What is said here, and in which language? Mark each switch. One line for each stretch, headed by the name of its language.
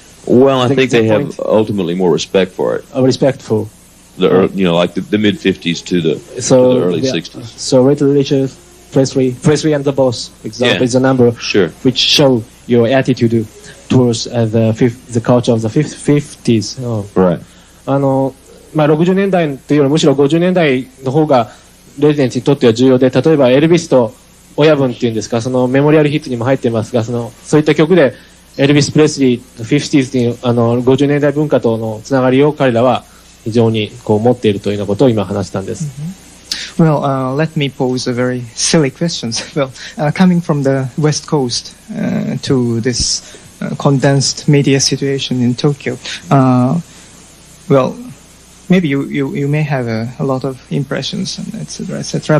English: well, I think they have ultimately more respect for it. Respectful. Like the mid 50s to the early 60s. So Little Richard, Presley and the Boss, example, is a number which show your attitude towards the culture of the 50s. Right.
Japanese: 60年代というよりむしろ50年代の方がレジデンツにとっては重要で、例えばエルビスと親分っていうんですか、そのメモリアルヒットにも入ってますが、そういった曲でエルビス・プレスリー、50s という50年代文化とのつながりを彼らは非常に持っているというようなことを今話したんです。
English: Well, let me pose a very silly question. Well, coming from the West Coast to this condensed media situation in Tokyo, well, maybe you may have a lot of impressions, and etc., etc.